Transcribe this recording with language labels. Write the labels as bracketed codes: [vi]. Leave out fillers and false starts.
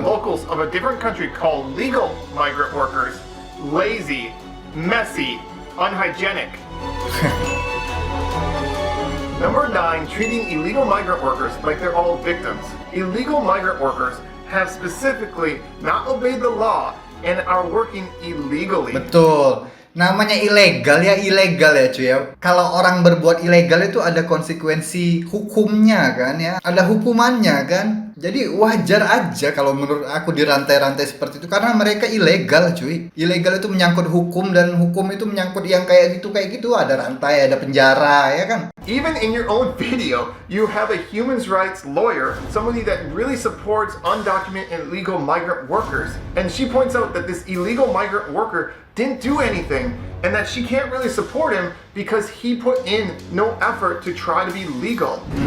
[en] locals of a different country call legal migrant workers lazy, messy, unhygienic. Number 9, treating illegal migrant workers like they're all victims. Illegal migrant workers have specifically not obeyed the law and are working illegally. [id] Betul. Namanya ilegal ya cuy ya. Kalau orang berbuat ilegal itu ada konsekuensi hukumnya kan ya. Ada hukumannya kan. Jadi wajar aja kalau menurut aku dirantai-rantai seperti itu. Karena mereka ilegal cuy. Ilegal itu menyangkut hukum dan hukum itu menyangkut yang kayak gitu. Ada rantai, ada penjara ya kan. [en] Even in your own video, you have a human rights lawyer, somebody that really supports undocumented and illegal migrant workers. And she points out that this illegal migrant worker didn't do anything and that she can't really support him because he put in no effort to try to be legal.